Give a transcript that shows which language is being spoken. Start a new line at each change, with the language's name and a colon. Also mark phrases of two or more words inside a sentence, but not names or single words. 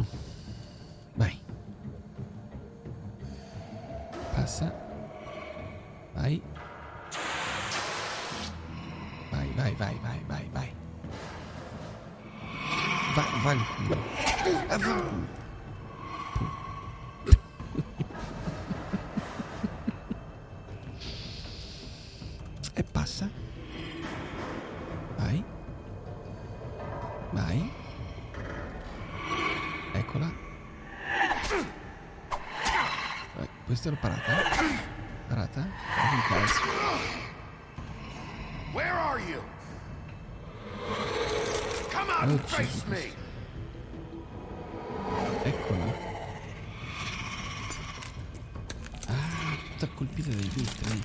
Italian: Vai. Passa. Vai. Vai, vai, vai, vai, vai, vai. Vai, vai il culo. Ah, va. E passa. Vai. Vai. Eccola. Vai, questa l'ho parata. Parata? Un cazzo.
English: Where are you? Come on and face me.
Italian: Eccola. Ah, tutta colpita dai vetri.